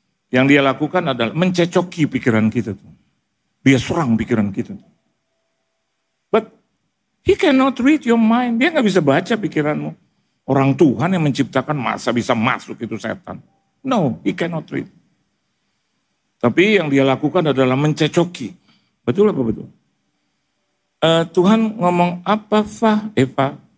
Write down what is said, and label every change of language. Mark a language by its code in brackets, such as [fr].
[id] Yang dia lakukan adalah mencecoki pikiran kita tuh. Dia serang pikiran kita tuh. [en] But he cannot read your mind. [id] Dia nggak bisa baca pikiranmu. Orang Tuhan yang menciptakan masa bisa masuk itu setan. [en] No, he cannot read. [id] Tapi yang dia lakukan adalah mencecoki. Betul apa betul? Tuhan ngomong apa, Eva?